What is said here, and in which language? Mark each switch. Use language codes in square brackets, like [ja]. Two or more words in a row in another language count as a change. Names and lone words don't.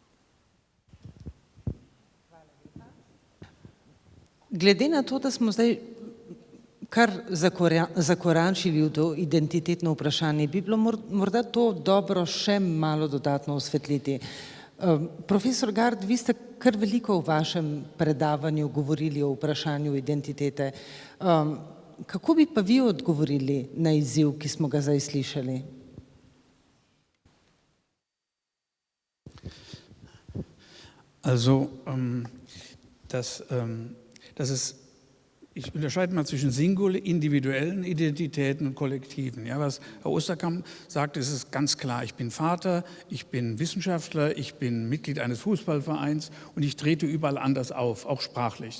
[sl] Glede na to, da smo zdaj kar zakoračili v to identitetno vprašanje, bi bilo morda to dobro še malo dodatno osvetliti. Profesor Gard, vi ste kar veliko v vašem predavanju govorili o vprašanju identitete. Kako bi pa vi odgovorili na izziv, ki smo ga zdaj slišali? [de] Also, ich unterscheide mal zwischen individuellen Identitäten und kollektiven. Ja, was Herr Osterkamp sagt, ist es ganz klar. Ich bin Vater, ich bin Wissenschaftler, ich bin Mitglied eines Fußballvereins und ich trete überall anders auf, auch sprachlich.